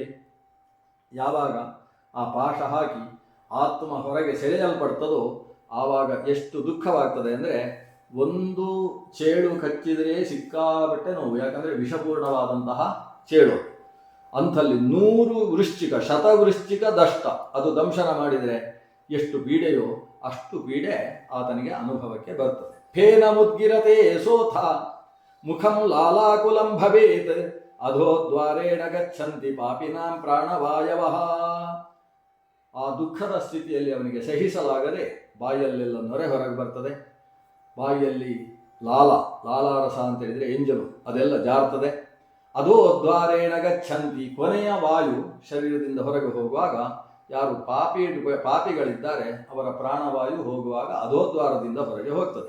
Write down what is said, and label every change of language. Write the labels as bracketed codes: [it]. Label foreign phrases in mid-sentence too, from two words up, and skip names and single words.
[kn] ಯಾವಾಗ ಆ ಪಾಶ ಹಾಕಿ ಆತ್ಮ ಹೊರಗೆ ಸೆಳೆಯಲ್ಪಡ್ತದೋ ಆವಾಗ ಎಷ್ಟು ದುಃಖವಾಗ್ತದೆ ಅಂದರೆ, ಒಂದು ಚೇಳು ಕಚ್ಚಿದರೆ ಸಿಕ್ಕಾಬಟ್ಟೆ ನೋವು, ಯಾಕಂದರೆ ವಿಷಪೂರ್ಣವಾದಂತಹ ಚೇಳು. ಅಂಥಲ್ಲಿ 100 ವೃಶ್ಚಿಕ, [sa] ಶತವೃಶ್ಚಿಕ ದಷ್ಟ, [kn] ಅದು ದಂಶನ ಮಾಡಿದರೆ ಎಷ್ಟು ಪೀಡೆಯೋ ಅಷ್ಟು ಪೀಡೆ ಆತನಿಗೆ ಅನುಭವಕ್ಕೆ ಬರ್ತದೆ. [sa] ಫೇನ ಮುದ್ಗಿರತೆ ಸೋಥ ಮುಖಂ ಲಾಲಾಕುಲಂ ಭವೇತ್ ಅಧೋದ್ವಾರೇಣ ಗಚ್ಚಂತಿ ಪಾಪಿನಾಂ ಪ್ರಾಣವಾಯವಃ. [kn] ಆ ದುಃಖದ ಸ್ಥಿತಿಯಲ್ಲಿ ಅವನಿಗೆ ಸಹಿಸಲಾಗದೆ ಬಾಯಲ್ಲೆಲ್ಲ ನೊರೆ ಹೊರಗೆ ಬರ್ತದೆ. ಬಾಯಿಯಲ್ಲಿ ಲಾಲಾರಸ ಅಂತ ಹೇಳಿದರೆ ಎಂಜಲು ಅದೆಲ್ಲ ಜಾರ್ತದೆ. [sa] ಅಧೋದ್ವಾರೇಣ ಗಚ್ಚಂತಿ, [kn] ಕೊನೆಯ ವಾಯು ಶರೀರದಿಂದ ಹೊರಗೆ ಹೋಗುವಾಗ ಯಾರು ಪಾಪಿಗಳಿದ್ದಾರೆ ಅವರ ಪ್ರಾಣವಾಯು ಹೋಗುವಾಗ ಅಧೋದ್ವಾರದಿಂದ ಹೊರಗೆ ಹೋಗ್ತದೆ.